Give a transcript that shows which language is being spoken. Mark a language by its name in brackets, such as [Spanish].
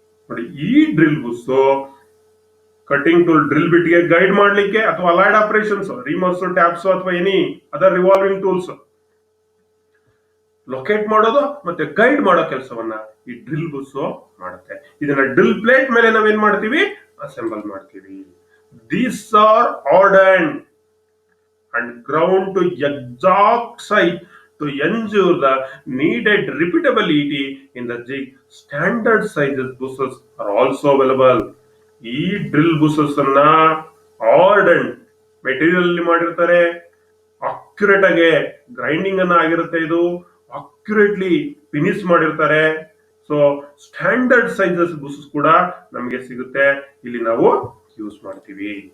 [Kannada] ನೋಡಿ, ಈ drill ಬುಸ್ cutting tool drill ಬಿಟ್ ಗೆ ಗೈಡ್ ಮಾಡ್ಲಿಕ್ಕೆ, ಅಥವಾ ಅಲೈಡ್ ಆಪರೇಷನ್ಸ್, ರೀಮರ್ಸ್, ಟ್ಯಾಪ್ಸ್ ಅಥವಾ [English] any other revolving tools [Kannada] locate ಮಾಡೋದು ಮತ್ತೆ ಗೈಡ್ ಮಾಡೋ ಕೆಲಸವನ್ನ ಈ ಡ್ರಿಲ್ ಬುಸ್ ಮಾಡುತ್ತೆ. ಇದನ್ನ ಡ್ರಿಲ್ ಪ್ಲೇಟ್ ಮೇಲೆ ನಾವೇನ್ ಮಾಡ್ತೀವಿ, ಅಸೆಂಬಲ್ ಮಾಡ್ತೀವಿ. [English] These are ordered and ground to exact size to ensure the needed repeatability in the jig. Standard sizes buses are also available. [Kannada] ಈ ಡ್ರಿಲ್ ಬುಸಸ್ ಅನ್ನ ಆರ್ಡರ್ಡ್ ಮೆಟೀರಿಯಲ್ ಅಲ್ಲಿ ಮಾಡಿರ್ತಾರೆ. ಅಕ್ಯುರೇಟ್ ಆಗಿ ಗ್ರೈಂಡಿಂಗ್ ಅನ್ನ ಆಗಿರುತ್ತೆ. ಇದು ಅಕ್ಯುರೇಟ್ಲಿ ಫಿನಿಶ್ ಮಾಡಿರ್ತಾರೆ. ಸೊ ಸ್ಟ್ಯಾಂಡರ್ಡ್ ಸೈಜಸ್ ಬುಸಸ್ ಕೂಡ ನಮಗೆ ಸಿಗುತ್ತೆ, ಇಲ್ಲಿ ನಾವು ಯೂಸ್ ಮಾಡ್ತೀವಿ.